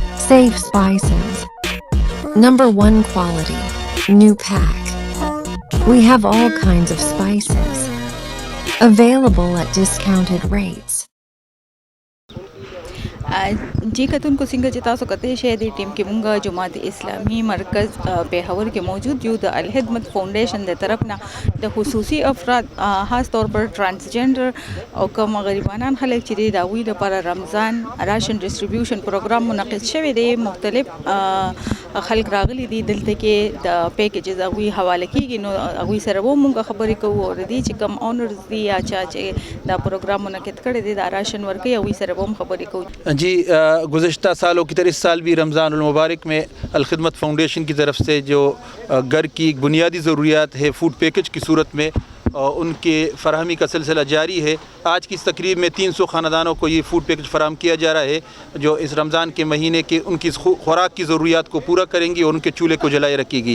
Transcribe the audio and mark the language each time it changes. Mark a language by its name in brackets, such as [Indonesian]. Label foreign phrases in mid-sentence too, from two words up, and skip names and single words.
[English] Safe spices. Number 1 quality. New pack. We have all kinds of spices available at discounted rates. [Pashto] जी کتونکو څنګه چې تاسو کته شې د ټیم کې مونږه جماعت اسلامي مرکز پیښور کې موجود یو د الخدمت فاونډیشن د طرف نه د خصوصي افراد [Urdu] خاص طور پر [Pashto] ترانسجنډر او کوم غریبانان خلک چې د وی لپاره رمضان [English] ration distribution program [Pashto] منعقد شوی دی مختلف خلک راغلي دي دلته کې د پیکیجز او حواله کیږي نو هغه سره وو مونږه خبرې کوو او د چې کوم اونرز دي یا چې دا پروګرام منعقد کړی دی د راشن ورکي او سره وو خبرې کوو [Urdu] جی گزشتہ سالوں کی طرح اس سال بھی رمضان المبارک میں الخدمت فاؤنڈیشن کی طرف سے جو گھر کی بنیادی ضروریات ہے [English] food package [Urdu] کی صورت میں ان کی فراہمی کا سلسلہ جاری ہے. آج کی اس تقریب میں 300 خاندانوں کو یہ [English] food package [Urdu] فراہم کیا جا رہا ہے جو اس رمضان کے مہینے کے ان کی خوراک کی ضروریات کو پورا کریں گی اور ان کے چولہے کو جلائے رکھے گی.